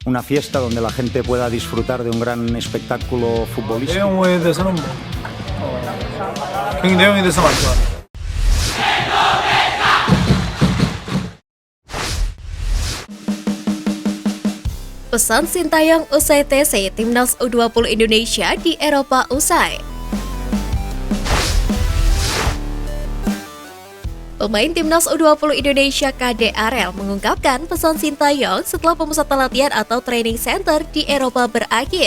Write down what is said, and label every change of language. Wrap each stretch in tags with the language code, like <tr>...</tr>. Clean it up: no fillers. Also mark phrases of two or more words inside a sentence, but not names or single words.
<es>una fiesta donde la gente pueda disfrutar de un gran espectáculo futbolístico.</es> <ko>내용에 대해서는 경기 내용에 대해서 많이 좋아합니다.</ko> <id>Pesan Sintayong usai TC Timnas U20 Indonesia di Eropa usai. Pemain Timnas U20 Indonesia KD Arel mengungkapkan pesan Sintayong setelah pemusatan latihan atau training center di Eropa berakhir.</id>